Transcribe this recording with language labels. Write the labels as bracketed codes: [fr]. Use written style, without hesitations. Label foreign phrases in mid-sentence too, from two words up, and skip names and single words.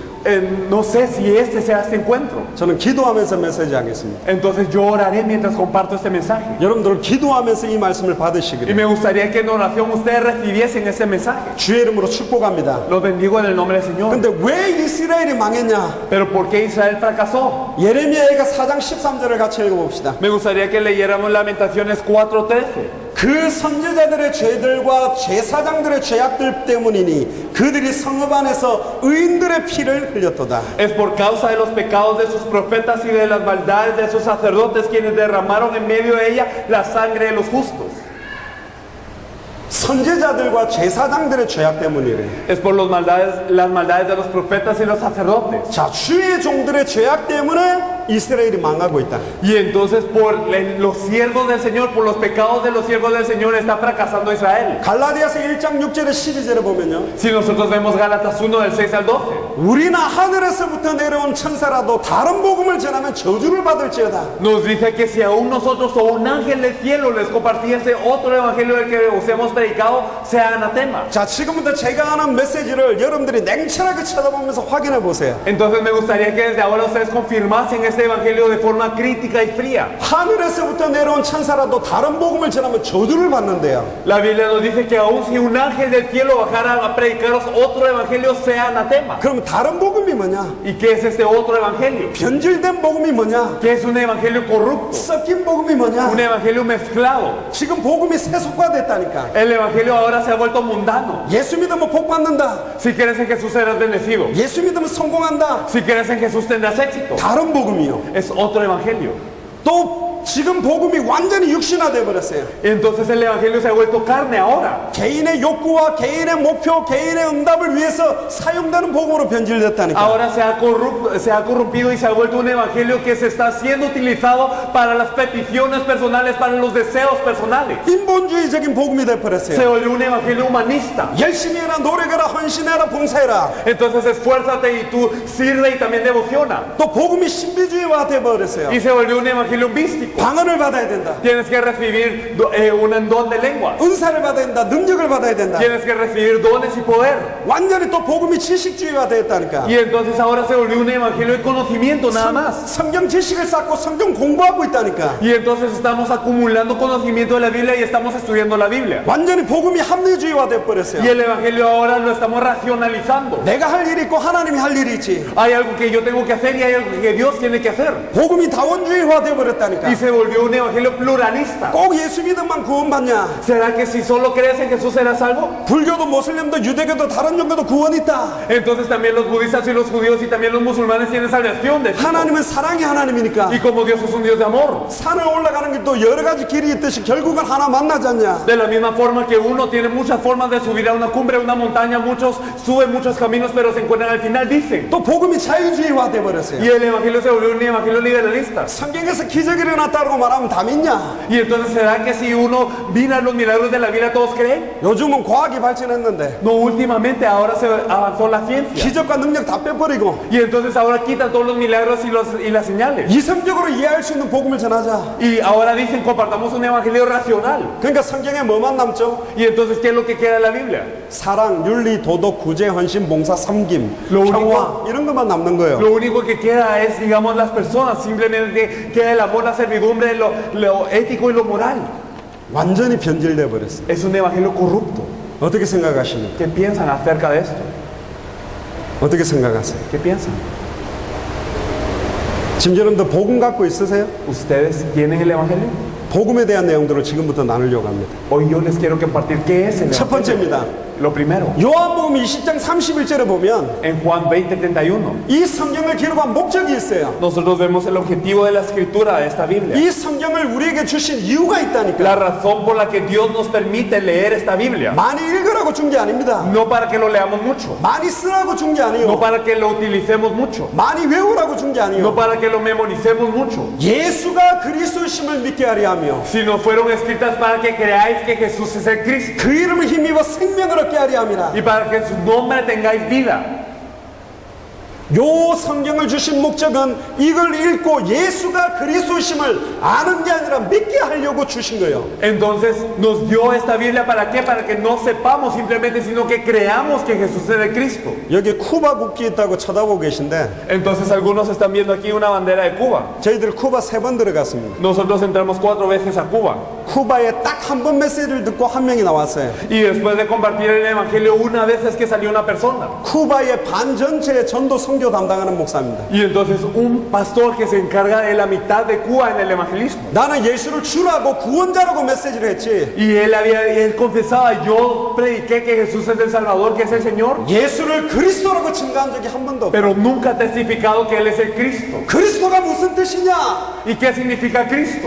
[es] No sé si este sea este encuentro. [ko] 저는 기도하면서 메시지 하겠습니다. [es] Entonces yo oraré mientras comparto este mensaje. [ko] 여러분들 기도하면서 이 말씀을 [es] Y [ko] 받으시기를 [es] me gustaría que en oración ustedes recibiesen este mensaje. [ko] 주의 이름으로 축복합니다. [es] Los bendigo en el nombre del Señor. [ko] 근데 왜 이스라엘이 망했냐? [es] Pero ¿por qué Israel fracasó? [ko] 예레미야가 4장 13절을 같이 읽어봅시다. [es] Me gustaría que leyéramos Lamentaciones 4:13. [ko] 그 선지자들의 죄들과 제사장들의 죄악들 때문이니 그들이 성읍 안에서 의인들의 피를 흘렸도다. [es] Es por causa de los pecados de sus profetas y de las maldades de sus sacerdotes quienes derramaron en medio de ella la sangre de los justos. [ko] 선지자들과 제사장들의 죄악 때문이래. [es] Es por las maldades de los profetas y los sacerdotes. [ko] 자, 주의 종들의 죄악 때문에 이스라엘이 망하고 있다. [es] Y entonces los siervos del Señor, por los pecados de los siervos del Señor está fracasando Israel. [ko] 갈라디아서 1장 6절에 12절에 보면요. [es] Si nosotros vemos Gálatas 1 del 6 al 12. [ko] 우리나 하늘에서부터 내려온 천사라도 다른 복음을 전하면 저주를 받을지어다. [es] Nos dice que si aún nosotros o un ángel del cielo les compartiese otro evangelio del que os hemos predicado, sea anatema. [ko] 자, 지금부터 제가 하는 메시지를 여러분들이 냉철하게 쳐다보면서 확인해 보세요. [es] Entonces me gustaría que desde ahora ustedes confirmasen este evangelio de forma crítica y fría. [ko] 하늘에서부터 내려온 천사라도 다른 복음을 전하면 저주를 받는데요. [es] La Biblia nos dice que aún si un ángel del cielo bajara a predicaros otro evangelio, sea anatema. [ko] 그럼 다른 복음이 뭐냐? [es] ¿Y qué es este otro evangelio? [ko] 변질된 복음이 뭐냐? [es] ¿Qué es un evangelio corrupto? [ko] 섞인 복음이 뭐냐? [es] Un evangelio mezclado. [ko] 지금 복음이 세속화됐다니까. [es] El evangelio ahora se ha vuelto mundano. [ko] 예수 믿으면 복 받는다. [es] Si crees en Jesús serás bendecido. [ko] 예수 믿으면 성공한다. [es] Si crees en Jesús tendrás éxito. [ko] 다른 복음이요. [es] Es otro evangelio. [ko] 또 지금 복음이 완전히 육신화돼 버렸어요. [es] Entonces el evangelio se ha vuelto carne ahora. [ko] 개인의 욕구와 개인의 목표, 개인의 응답을 위해서 사용되는 복음으로 변질됐다니까. [es] Ahora se ha corrompido y se ha vuelto un evangelio que se está siendo utilizado para las peticiones personales, para los deseos personales. [ko] 인본주의적인 복음이 돼 [es] Se [ko] 버렸어요. [es] volvió un evangelio humanista. [ko] 열심히 해라, 노력해라, 헌신해라, 봉사해라. [es] Entonces esfuérzate y tú sirve y también devociona. [ko] 또 복음이 신비주의화 돼 버렸어요. [es] Y se volvió un evangelio místico. [ko] 방언을 받아야 된다. [es] Tienes que recibir un don de lenguas. [ko] 은사를 받아야 된다. 능력을 받아야 된다. [es] Tienes que recibir dones y poder. [ko] 완전히 또 복음이 지식주의화 됐다니까. [es] Y entonces ahora se volvió un evangelio de conocimiento nada más. [ko] 성경 지식을 쌓고 성경 공부하고 있다니까. [es] Y entonces estamos acumulando conocimiento de la Biblia y estamos estudiando la Biblia. [ko] 완전히 복음이 합리주의화 돼 버렸어요. [es] Y el evangelio ahora lo estamos racionalizando. [ko] 내가 할 일이 있고 하나님이 할 일이 있지. [es] Hay algo que yo tengo que hacer y hay algo que Dios tiene que hacer. [ko] 복음이 다원주의화 돼 버렸다니까. [es] Y se volvió un evangelio pluralista. [ko] 꼭 예수 믿음만 구원받냐? [es] ¿Será que si solo crees en Jesús serás salvo? [ko] 불교도 모슬림도 유대교도 다른 종교도 구원 있다. [es] Entonces también los budistas y los judíos y también los musulmanes tienen salvación de tipo. [ko] 하나님은 사랑이 하나님이니까 [es] Y como Dios es un Dios de amor. [ko] 산을 올라가는 길도 여러 가지 길이 있듯이 결국은 하나 만나지 않냐? [es] De la misma forma que uno tiene muchas formas de subir a una cumbre, a una montaña, muchos suben muchos caminos, pero se encuentran al final, dicen. [ko] 또 복음이 자유주의화 돼 버렸어요. [es] Y el evangelio se volvió un evangelio liberalista. [ko] 성경에서 기적이 일어났다고 말하면 다 믿냐? [es] Y entonces, ¿será que si uno mira los milagros de la Biblia, todos creen? [ko] 요즘은 과학이 발전했는데 [es] No, últimamente ahora se avanzó la ciencia. [ko] 기적과 능력 다 빼버리고 [es] Y entonces ahora quitan todos los milagros y las señales. [ko] 이성적으로 이해할 수 있는 복음을 전하자. [es] Y ahora dicen, compartamos un evangelio racional. [ko] 그러니까 성경에 뭐만 남죠? [es] Y entonces, ¿qué es lo que queda de la Biblia? [ko] 사랑, 윤리, 도덕, 구제, 헌신, 봉사, 섬김, 로 평화 이런 것만 남는 거예요. [es] Lo único que queda es, digamos, las personas. Simplemente queda el amor, la servidumbre, lo ético y lo moral. [ko] 완전히 변질돼 버렸어요. [es] Es un evangelio corrupto. [ko] 어떻게 생각하십니까? [es] ¿Qué piensan acerca de esto? [ko] 어떻게 생각하세요? [es] ¿Qué piensan? [ko] 지금 여러분들 복음 갖고 있으세요? [es] ¿Ustedes tienen el evangelio? [ko] 복음에 대한 내용들을 지금부터 나누려고 합니다. [es] Hoy yo les quiero compartir qué es el [ko] 첫 [es] evangelio. [ko] 번째입니다. [es] Lo primero, [ko] 요한복음 20장 31절에 보면 [es] en Juan 20:31, [ko] 이 성경을 기록한 목적이 있어요. [es] nosotros vemos el objetivo de la escritura de esta Biblia. [ko] 이 성경을 우리에게 주신 이유가 있다니까. [es] La razón por la que Dios nos permite leer esta Biblia. [ko] 많이 읽으라고 준 게 아닙니다. [es] No para que lo leamos mucho, [ko] 많이 쓰라고 준 게 [es] no [ko] 아니에요. [es] para que lo utilicemos mucho, [ko] 많이 외우라고 준 게 [es] no [ko] 아니에요. [es] para que lo memoricemos mucho, [ko] 예수가 그리스도심을 믿게 하려 하며 [es] sino fueron escritas para que creáis que Jesús es el Cristo [ko] 그 이름을 힘입어 생명을 얻게 하려 함이라. [es] y para que en su nombre tengáis vida. [ko] 요 성경을 주신 목적은 이걸 읽고 예수가 그리스도심을 아는 게 아니라 믿게 하려고 주신 거예요. [es] Entonces nos dio esta Biblia para qué? Para que no sepamos simplemente, sino que creamos que Jesús es el Cristo. [ko] 여기 쿠바 국기 있다고 쳐다보고 계신데 [es] Entonces algunos están viendo aquí una bandera de Cuba. [ko] 저희들 쿠바 3번 들어갔습니다. [es] Nosotros entramos 4 veces a Cuba [ko] 쿠바에 딱 한 번 메시지를 듣고 한 명이 나왔어요. [es] y después de compartir el Evangelio una vez es que salió una persona. [ko] 쿠바의 반 전체의 전도 선교 담당하는 목사입니다. [es] Y entonces un pastor que se encarga de la mitad de Cuba en el evangelismo. [ko] 나는 예수를 주라고 구원자라고 메시지를 했지. [es] Y él confesaba, yo prediqué que Jesús es el Salvador, que es el Señor, [ko] 예수를 그리스도라고 증거한 적이 한 번도 없어요. [es] pero nunca ha testificado que Él es el Cristo. [ko] 그리스도가 무슨 뜻이냐? [es] ¿Y qué significa Cristo?